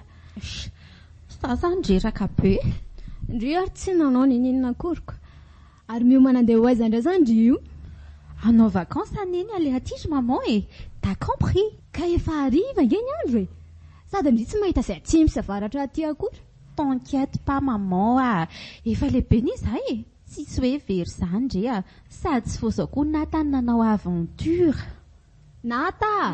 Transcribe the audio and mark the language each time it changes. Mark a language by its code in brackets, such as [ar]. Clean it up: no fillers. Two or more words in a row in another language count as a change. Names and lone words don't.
[mg] Sasany reraka be. Ndry ary tsy nanao ninina akoriko. Ary miomana andeha ho aiza indray zany ndry io? Hanao vacances aneny ale aty ry maman e. [fr] T'as compris? [mg] Ka efa hariva nge ny andro e. Sady ndry tsy mahita izay atsimo sy avaratra aty akory. [fr] T'inquiète pas [mg] maman efa lehibe ny izahay e. Tsisy hoe very zany ndre a. Sady tsy fosa koa Natany nanao aventure. Nata!